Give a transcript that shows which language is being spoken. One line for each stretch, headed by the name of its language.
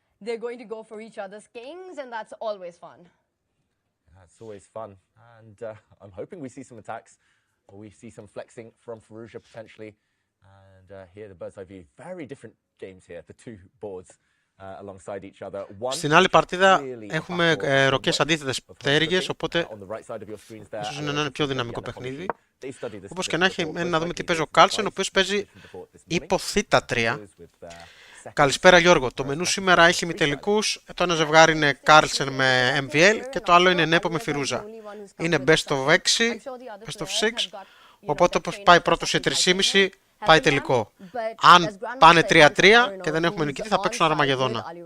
English: They're going to go for each other's kings, and that's always fun. It's always fun, and I'm hoping we see some attacks, or we see some flexing from Firouzja potentially. And here, the bird's eye view, very different games here, the two boards alongside each other.
Greek: Στην άλλη παρτίδα έχουμε ροκές αντίθετες πτέρυγες, οπότε ίσως είναι ένα πιο δυναμικό παιχνίδι. Όπως και να έχει, να δούμε τι παίζει ο Carlsen, ο οποίος παίζει υπό θ3. Καλησπέρα Γιώργο. Το μενού σήμερα έχει ημιτελικούς. Το ένα ζευγάρι είναι Carlsen με MVL και το άλλο είναι Nepo με Firouzja. Είναι best of 6, best of 6. Οπότε όπως πάει πρώτο σε 3,5 πάει τελικό. Αν πάνε 3-3 και δεν έχουμε νικητή θα παίξουν Αρμαγεδόνα.